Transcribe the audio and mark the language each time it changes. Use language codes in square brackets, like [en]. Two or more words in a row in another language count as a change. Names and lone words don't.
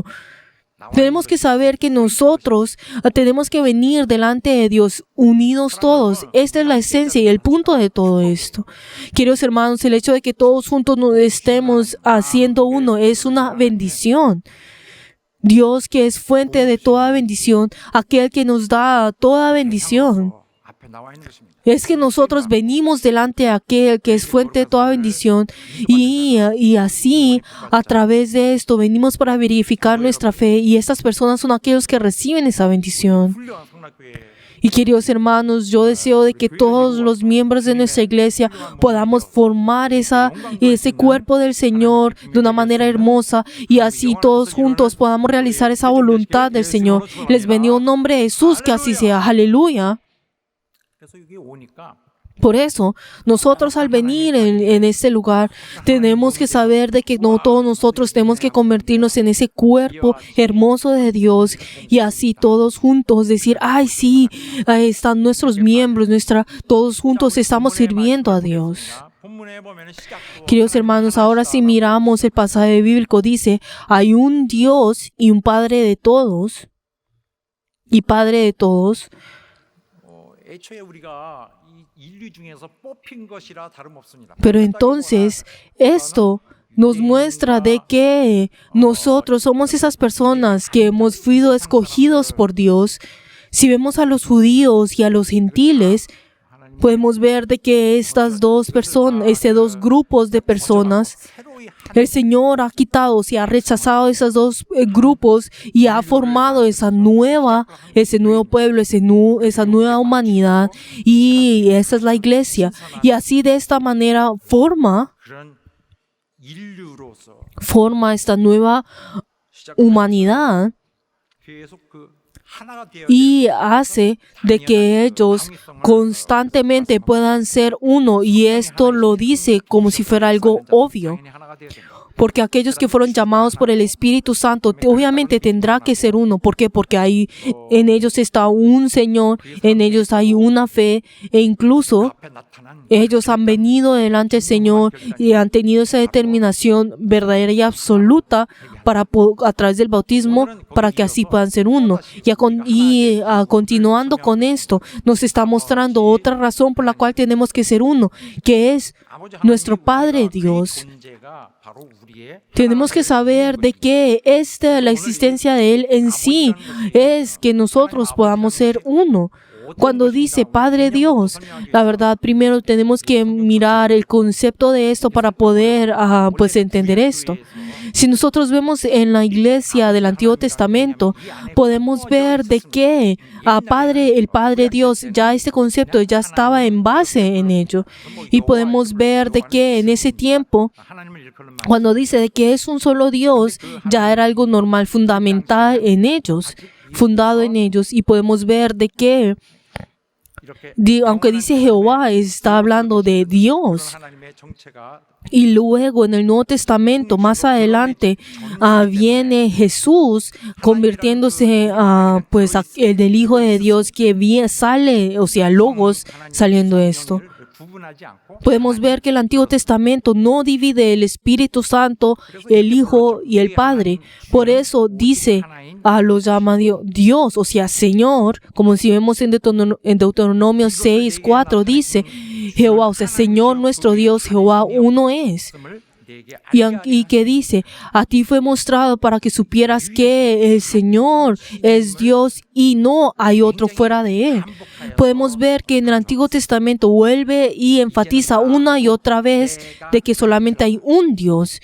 [es] Tenemos que saber que nosotros tenemos que venir delante de Dios unidos todos. Esta es la esencia y el punto de todo esto. Queridos hermanos, el hecho de que todos juntos nos estemos haciendo uno es una bendición. Dios, que es fuente de toda bendición, aquel que nos da toda bendición. [ko] 앞에 나와 있는 것입니다. [es] Es que nosotros venimos delante de aquel que es fuente de toda bendición y así, a través de esto, venimos para verificar nuestra fe, y estas personas son aquellos que reciben esa bendición. [ko] 훌륭한 성락교회 [es] Y queridos hermanos, yo deseo de que todos los miembros de nuestra iglesia podamos formar ese cuerpo del Señor de una manera hermosa, y así todos juntos podamos realizar esa voluntad del Señor. Les bendigo en nombre de Jesús, que así sea. Aleluya. [ko] 그래서 여기 오니까 [es] Por eso, nosotros al venir en este lugar, tenemos que saber de que no todos nosotros tenemos que convertirnos en ese cuerpo hermoso de Dios, y así todos juntos decir, ay sí, ahí están nuestros miembros, todos juntos estamos sirviendo a Dios. [ko] 본문에 보면은 시작도 [es] Queridos hermanos, ahora si miramos el pasaje bíblico, dice, hay un Dios y un Padre de todos, y Padre de todos. [ko] 애초에 우리가 이 인류 중에서 뽑힌 것이라 다름없습니다. [es] Pero entonces, esto nos muestra de que nosotros somos esas personas que hemos sido escogidos por Dios. Si vemos a los judíos y a los gentiles, podemos ver de que estos dos grupos de personas, el Señor ha quitado, se ha rechazado esos dos grupos y ha formado ese nuevo pueblo, esa nueva humanidad, y esa es la iglesia. Y así, de esta manera forma [ko] 그런 인류로서 [es] esta nueva humanidad, [ko] 계속 그 하나가 되어 [es] y hace de que ellos constantemente puedan ser uno, y esto lo dice como si fuera algo obvio. [ko] 하나가 되어야 됩니다. [es] Porque aquellos que fueron llamados por el Espíritu Santo, obviamente tendrá que ser uno. ¿Por qué? Porque en ellos está un Señor, en ellos hay una fe, e incluso [ko] 앞에 나타난 [es] ellos han venido delante del Señor y han tenido esa determinación verdadera y absoluta a través del bautismo, para que así puedan ser uno. Continuando con esto, nos está mostrando otra razón por la cual tenemos que ser uno, que es nuestro Padre Dios. [ko] 존재가 바로 우리의 [es] Tenemos que saber de que la existencia de Él en sí es que nosotros podamos ser uno. Cuando dice Padre Dios, la verdad, primero tenemos que mirar el concepto de esto para poder entender esto. Si nosotros vemos en la iglesia del Antiguo Testamento, podemos ver de que el Padre Dios, ya este concepto ya estaba en base en ello. Y podemos ver de que en ese tiempo, [ko] 하나님을 일컬는 말 [es] cuando dice de que es un solo Dios, ya era algo normal, fundado en ellos. Y podemos ver de que, [ko] 이렇게 [es] aunque dice Jehová, está hablando de Dios. [ko] 하나님의 정체가 [es] Y luego en el Nuevo Testamento, más adelante, viene Jesús convirtiéndose en el Hijo de Dios, que sale, o sea, Logos, saliendo esto. [ko] 구분하지 않고 [es] Podemos ver que el Antiguo Testamento no divide el Espíritu Santo, el Hijo y el Padre. Por eso dice, lo llama Dios, o sea, Señor, como si vemos en Deuteronomio 6:4, dice Jehová, o sea, Señor nuestro Dios, Jehová uno es. [ko] 말씀을 내게 [es] Y que dice, a ti fue mostrado para que supieras que el Señor es Dios y no hay otro fuera de Él. Podemos ver que en el Antiguo Testamento vuelve y enfatiza una y otra vez de que solamente hay un Dios.